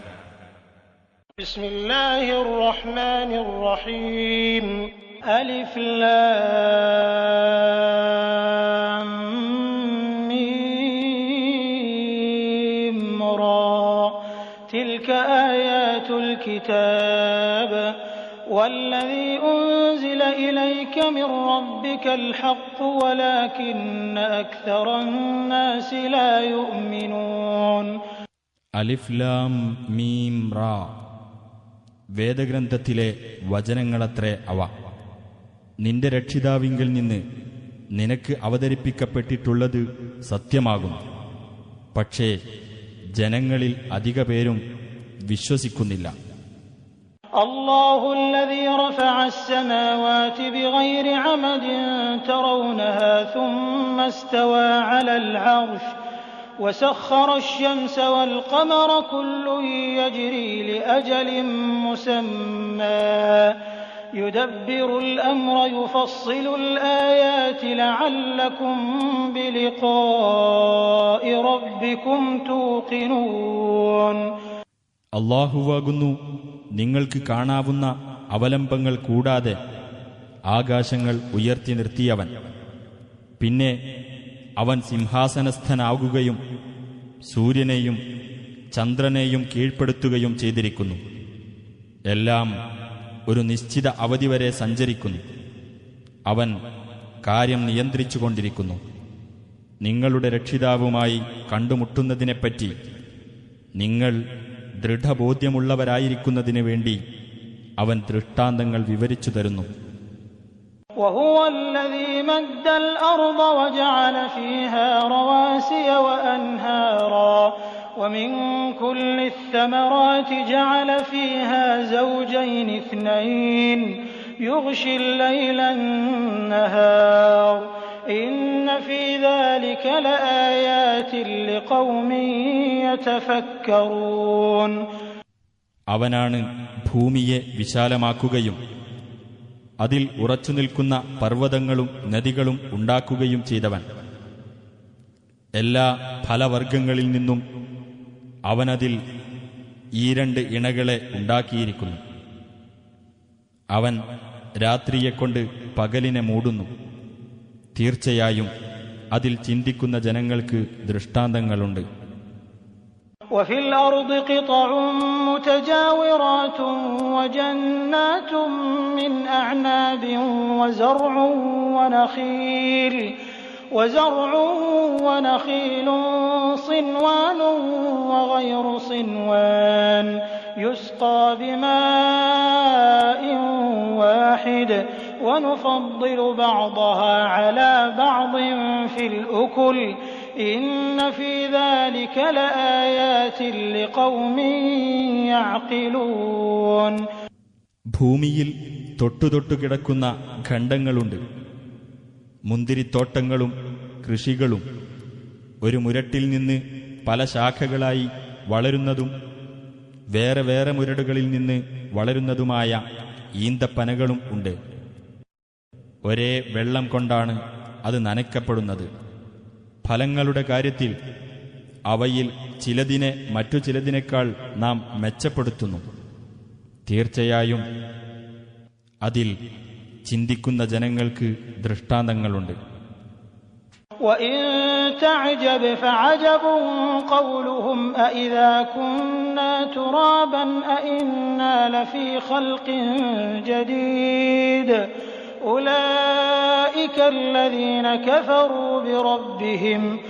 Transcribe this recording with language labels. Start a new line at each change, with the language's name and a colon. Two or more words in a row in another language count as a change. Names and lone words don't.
Arabic: بسم الله الرحمن الرحيم. ألف لام ميم را. تلك آيات الكتاب والذي أنزل إليك من ربك الحق ولكن أكثر الناس لا يؤمنون. ألف لام ميم را.
Malayalam: വേദഗ്രന്ഥത്തിലെ വചനങ്ങളത്രേ അവ. നിന്റെ രക്ഷിതാവിങ്കിൽ നിന്ന് നിനക്ക് അവതരിപ്പിക്കപ്പെട്ടിട്ടുള്ളത് സത്യമാകുന്നു. പക്ഷേ ജനങ്ങളിൽ അധിക പേരും വിശ്വസിക്കുന്നില്ല.
Arabic: الله الذي رفع السماوات بغير عمد ترونها ثم استوى على العرش وسخر الشمس والقمر كل يجري لأجل مسمى يدبر الأمر يفصل الآيات لعلكم بلقاء ربكم توقنون.
Malayalam: അല്ലാഹുവാകുന്നു നിങ്ങൾക്ക് കാണാവുന്ന അവലംബങ്ങൾ കൂടാതെ ആകാശങ്ങൾ ഉയർത്തി നിർത്തിയവൻ. പിന്നെ അവൻ സിംഹാസനസ്ഥനാകുകയും സൂര്യനെയും ചന്ദ്രനെയും കീഴ്പ്പെടുത്തുകയും ചെയ്തിരിക്കുന്നു. എല്ലാം ഒരു നിശ്ചിത അവധി വരെ സഞ്ചരിക്കുന്നു. അവൻ കാര്യം നിയന്ത്രിച്ചുകൊണ്ടിരിക്കുന്നു. നിങ്ങളുടെ രക്ഷിതാവുമായി കണ്ടുമുട്ടുന്നതിനെപ്പറ്റി നിങ്ങൾ ദൃഢബോധ്യമുള്ളവരായിരിക്കുന്നതിനു വേണ്ടി അവൻ ദൃഷ്ടാന്തങ്ങൾ വിവരിച്ചു തരുന്നു.
Arabic: وهو الذي مد الأرض وجعل فيها رواسي وأنهارا ومن كل الثمرات جعل فيها زوجين اثنين يغشي الليل النهار إن في ذلك لآيات لقوم يتفكرون.
Malayalam: അവനാണ് ഭൂമിയെ വിശാലമാക്കുകയും അതിൽ ഉറച്ചുനിൽക്കുന്ന പർവ്വതങ്ങളും നദികളും ഉണ്ടാക്കുകയും ചെയ്തവൻ. എല്ലാ ഫലവർഗങ്ങളിൽ നിന്നും അവനതിൽ ഈ 2 ഇണകളെ ഉണ്ടാക്കിയിരിക്കുന്നു. അവൻ രാത്രിയെക്കൊണ്ട് പകലിനെ മൂടുന്നു. തീർച്ചയായും അതിൽ ചിന്തിക്കുന്ന ജനങ്ങൾക്ക് ദൃഷ്ടാന്തങ്ങളുണ്ട്.
Arabic: وفي الأرض قطع متجاورات وجنات من أعناب وزرع ونخيل صنوان وغير صنوان يسقى بماء واحد ونفضل بعضها على بعض في الأكل إن في ذلك لآيات لقوم يعقلون.
Malayalam: ഭൂമിയിൽ തൊട്ടുതൊട്ടു കിടക്കുന്ന ഖണ്ഡങ്ങളുണ്ട്. മുന്തിരിത്തോട്ടങ്ങളും കൃഷികളും ഒരു മുരട്ടിൽ നിന്ന് പല ശാഖകളായി വളരുന്നതും വേറെ വേറെ മുരടുകളിൽ നിന്ന് വളരുന്നതുമായ ഈന്തപ്പനകളും ഉണ്ട്. ഒരേ വെള്ളം കൊണ്ടാണ് അത് നനയ്ക്കപ്പെടുന്നത്. ഫലങ്ങളുടെ കാര്യത്തിൽ അവയിൽ ചിലതിനെ മറ്റു ചിലതിനേക്കാൾ നാം മെച്ചപ്പെടുത്തുന്നു. തീർച്ചയായും അതിൽ ചിന്തിക്കുന്ന ജനങ്ങൾക്ക് ദൃഷ്ടാന്തങ്ങളുണ്ട്.
Arabic: وَإِن تَعْجَبْ فَعَجَبٌ قَوْلُهُمْ أَإِذَا كُنَّا تُرَابًا أَإِنَّا لَفِي خَلْقٍ جَدِيدٍ أُولَئِكَ الَّذِينَ كَفَرُوا بِرَبِّهِمْ